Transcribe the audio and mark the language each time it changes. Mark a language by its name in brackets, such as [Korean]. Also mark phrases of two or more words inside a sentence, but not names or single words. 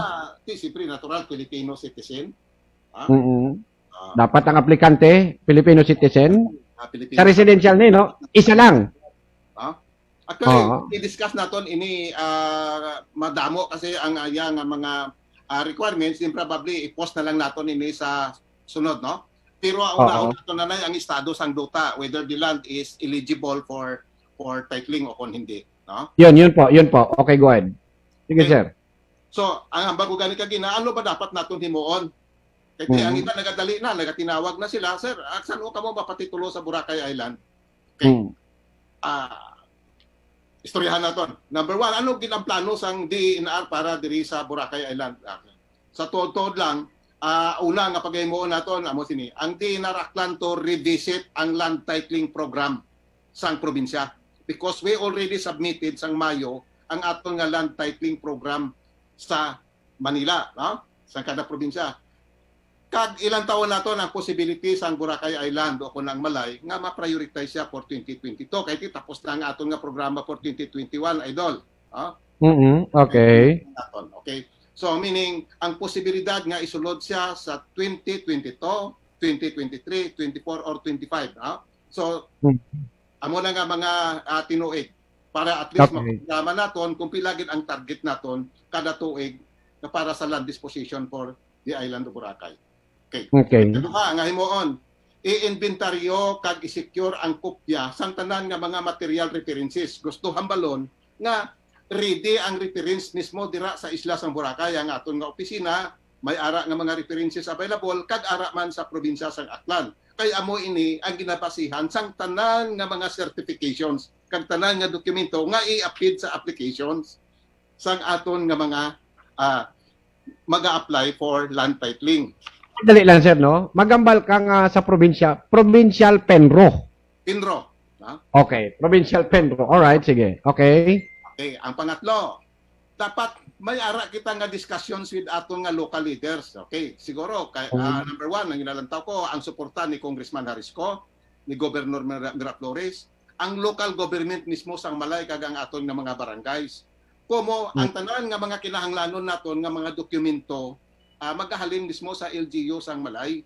[Hiligaynon] Siyempre [English] natural Filipino citizen. [Hiligaynon] Dapat ang aplikante [English] Filipino citizen. [Hiligaynon] Sa residential ni no? Isa lang. Actually, i-discuss naton ini madamo kasi ang nga mga requirements din probably i-post na lang naton ini sa sunod no. Pero una naton na ang estado sang duta [English] whether the land is eligible for titling [Hiligaynon] o kung hindi, no? [Filipino] Yun po. [English] Okay, go ahead. [Hiligaynon] Sige, sir. So, ang bago gani kag ano ba dapat naton himuon? Kasi ang iba nagadali na, nagatinawag na sila, sir, saan o kamo mapatitulo sa Boracay Island? Okay. Istoryahan naton. [English] Number one, [Hiligaynon] ano ginang plano sang DENR para diri sa Boracay Island? Sa tuod-tuod lang, una nga paghimuon naton, amo sini, ang DENR Aklan [English] to revisit [Hiligaynon] ang [English] land titling program [Hiligaynon] sang probinsya. [English] Because we already submitted [Hiligaynon] sang Mayo ang aton nga [English] land titling program [Hiligaynon] sa Manila, no? Sa kada probinsya. Kag ilang taon nato ang possibility sa Boracay Island o kung ang Malay nga ma-prioritize siya for 2022 kay tapos na ang aton nga programa for 2021 idol. Okay. Okay. [English] So meaning [Hiligaynon] ang posibilidad nga isulod siya sa 2022, 2023, 24 or 25. So amo na nga mga tinuig para [English] at least [Hiligaynon] makuha naton kung pila gid ang target naton kada tuig na para sa [English] land disposition for the island of Boracay. [Hiligaynon] Okay. Duha nga himuon, i-inventaryo kag i-secure ang kopya sang tanan nga mga [English] material references. [Hiligaynon] Gusto hambalon nga ready ang reference mismo dira sa isla sang Boracay ang aton nga opisina, may ara nga mga [English] references available [Hiligaynon] kag ara man sa probinsya sang Aklan. Kay amo ini ang ginapasihan sang tanan nga mga certifications kag tanan nga dokumento nga i-upload sa applications sang aton nga mga mag-a-apply for [English] land titling. [Hiligaynon] Dali lang sir, no? Magambal ka nga sa probinsya, Provincial Penro. Pinro. Okay, Provincial Penro. Alright, sige. Okay. Okay, ang pangatlo, dapat may ara kita nga [English] discussions with [Hiligaynon] aton nga local leaders. Okay, siguro [English] number one, [Hiligaynon] ang inalantaw ko, ang suporta ni Congressman Harisco, ni Governor Miraflores, ang local government mismo sang Malay kag ang aton nga mga barangays. Como ang tanan nga mga kinahanglanon naton nga mga dokumento magahalin mismo sa LGU sang Malay.